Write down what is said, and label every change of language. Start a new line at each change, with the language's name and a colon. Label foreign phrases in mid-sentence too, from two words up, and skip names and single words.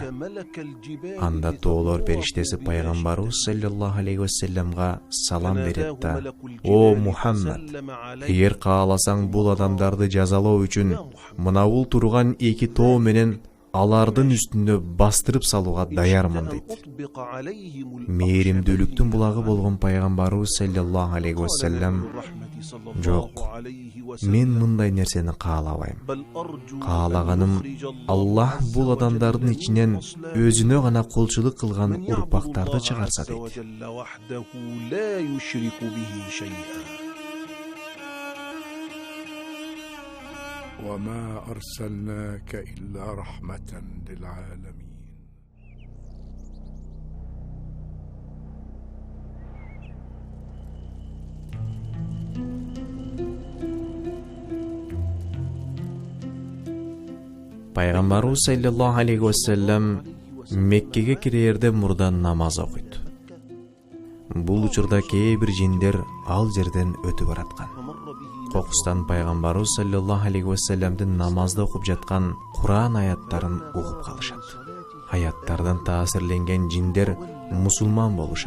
Kyrgyz: Анда тоолор периштеси пайгамбарыбыз
Arabic: صلى الله عليه وسلم
Kyrgyz: салам берет да: "О Мухаммад, эгер кааласаң бул адамдарды жазалоо үчүн мына бул турган эки тоо менен алардын үстүнө бастырып салууга даярмын" дейт. Мээримдүүлүктүн булагы болгон пайгамбарыбыз
Arabic: صلى الله عليه وسلم:
Kyrgyz: "Жок, мен мындай нерсени каалабайм. Каалаганым Аллах бул адамдардын ичинен өзүнө гана кулчулук кылган урпактарды чыгарса" дейт.
Arabic: وما أرسلناك إلا رحمة للعالمين.
Kyrgyz: Пайгамбарыбыз
Arabic: صلى الله عليه وسلم
Kyrgyz: Меккеге кирерде мурдан намаз окуйт. Бул учурда кээ бир жиндер ал жерден өтүп бараткан. Кокустан пайгамбарыбыз
Arabic: صلى الله عليه وسلم
Kyrgyz: намазда окуп жаткан Куран аяттарын угуп калышат. Аяттардан таасирленген жиндер мусулман болушат.